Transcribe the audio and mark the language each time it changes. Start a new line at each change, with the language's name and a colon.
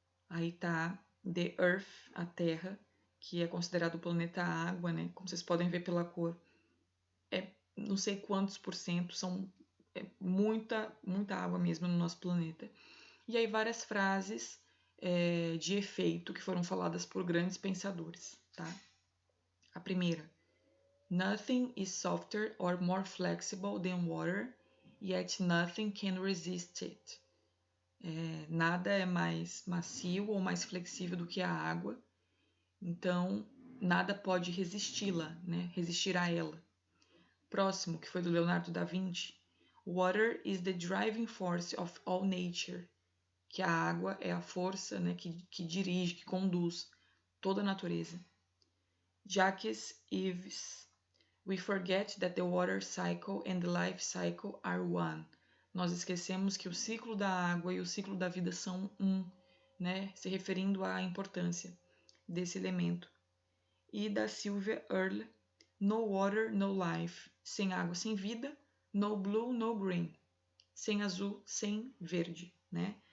Portuguese: Aí tá
English: the Earth,
Portuguese: a Terra, que é considerado o planeta água, né? Como vocês podem ver pela cor, é não sei quantos por cento, são muita água mesmo no nosso planeta. E aí várias frases de efeito que foram faladas por grandes pensadores, tá? A primeira:
English: Nothing is softer or more flexible than water, yet nothing can resist it.
Portuguese: Nada é mais macio ou mais flexível do que a água, então nada pode resisti-la, né? Resistir a ela. Próximo, que foi do
English: Leonardo da Vinci: Water is the driving force of all nature.
Portuguese: Que a água é a força, né, que dirige, que conduz toda a natureza.
English: Jacques Yves: We forget that the water cycle and the life cycle are one.
Portuguese: Nós esquecemos que o ciclo da água e o ciclo da vida são um, né? Se referindo à importância desse elemento. E da Sylvia Earle:
English: No water, no life.
Portuguese: Sem água, sem vida.
English: No blue, no green.
Portuguese: Sem azul, sem verde, né?